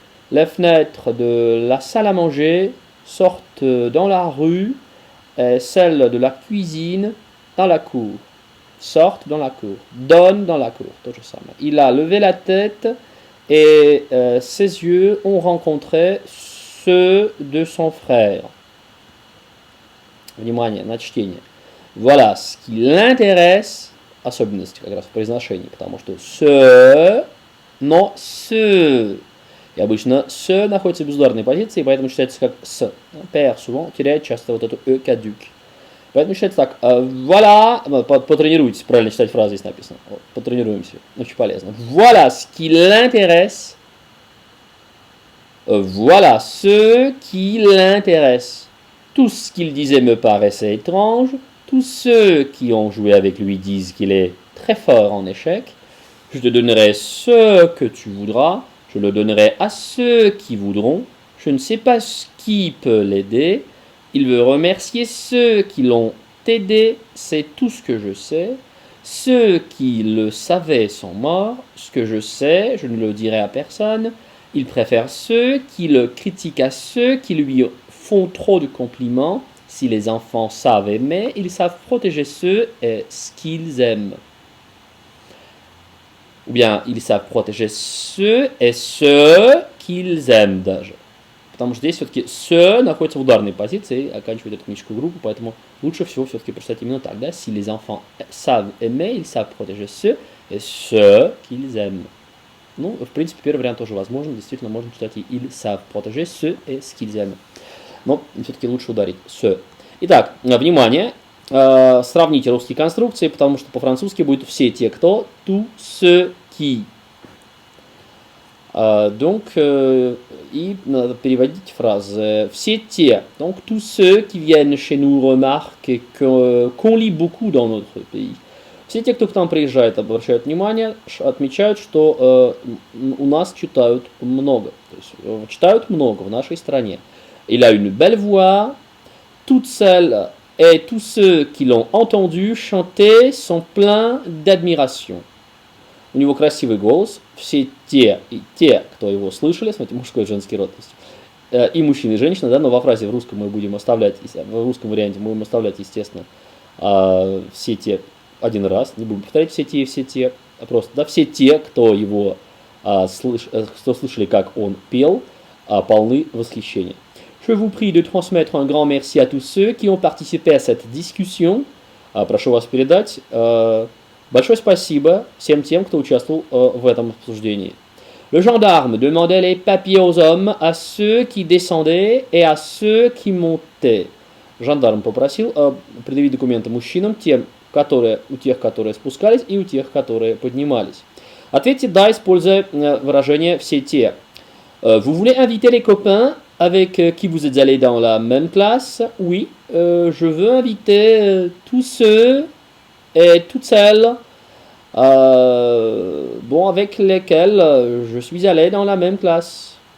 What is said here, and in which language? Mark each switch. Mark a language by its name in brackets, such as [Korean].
[French] Les fenêtres de la salle à manger sortent dans la rue et celles de la cuisine dans la cour. Sortent dans la cour, donnent dans la cour. Il a levé la tête et ses yeux ont rencontré ceux de son frère. [Russian] Внимание, на чтение. [French] Voilà ce qui l'intéresse, [Russian] особенность как раз в произношении, потому что но «с». И обычно «с» находится в безударной позиции, поэтому читается как «с». «Пер» [French] souvent [Russian] теряет часто вот эту «э» кадюк. Поэтому читается так. Voilà, потренируйтесь, правильно читать фразы, здесь написано. Потренируемся, очень полезно. [French] Voilà ce qui l'intéresse. Voilà ce qui l'intéresse. Tout ce qu'il disait me paraissait étrange. Tous ceux qui ont joué avec lui disent qu'il est très fort en échecs. Je te donnerai ce que tu voudras. Je le donnerai à ceux qui voudront. Je ne sais pas qui peut l'aider. Il veut remercier ceux qui l'ont aidé. C'est tout ce que je sais. Ceux qui le savaient sont morts. Ce que je sais, je ne le dirai à personne. Il préfère ceux qui le critiquent à ceux qui lui font trop de compliments. Si les enfants savent aimer, ils savent protéger ceux et ce qu'ils aiment. Ou bien, ils savent protéger ceux et ceux qu'ils aiment [Russian] даже. Потому что здесь все-таки «ce» находится в ударной позиции, оканчивает эту этническую группу, поэтому лучше всего все-таки прочитать именно так. Да? [French] Si les enfants savent aimer, ils savent protéger ceux et ceux qu'ils aiment. [Russian] Ну, в принципе, первый вариант тоже возможен. Действительно, можно читать и [French] «ils savent protéger ceux et ce qu'ils aiment». [Russian] Но все-таки лучше ударить «ce». Итак, внимание, сравните русские конструкции, потому что по-французски будет «все те, кто», [French] «tous ceux qui». [Russian] Donc, и надо переводить фразы. Все те, [French] donc tous ceux qui viennent chez nous remarquent qu'on lit beaucoup dans notre pays. [Russian] Все те, кто к нам приезжает, обращают внимание, отмечают, что у нас читают много. То есть читают много в нашей стране. [French] Il a une belle voix. Toutes celles et tous ceux qui l'ont entendu chanter sont pleins d'admiration. [Russian] У него красивый голос. Все те и те, кто его слышали, смотрите, мужской и женский род. И мужчины, и женщины, да, но во фразе в русском мы будем оставлять, в русском варианте мы будем оставлять, естественно, все те один раз, не будем повторять все те, а просто, да, все те, кто его кто слышали, как он пел, полны восхищения. [French] Je vous prie de transmettre un grand merci à tous ceux qui ont participé à cette discussion. [Russian] Прошу вас передать большое спасибо всем тем, кто участвовал в этом обсуждении. [French] Le gendarme demandait les papiers aux hommes, à ceux qui descendaient et à ceux qui montaient. [Russian] Жандарм попросил предъявить документы мужчинам, у тех, которые спускались, и у тех, которые поднимались. Ответьте «да», используя выражение «все те». [French] Vous voulez inviter les copains avec qui vous êtes allés dans la même classe? Oui, je veux inviter tous ceux et toutes celles avec lesquels je suis allé dans la même classe.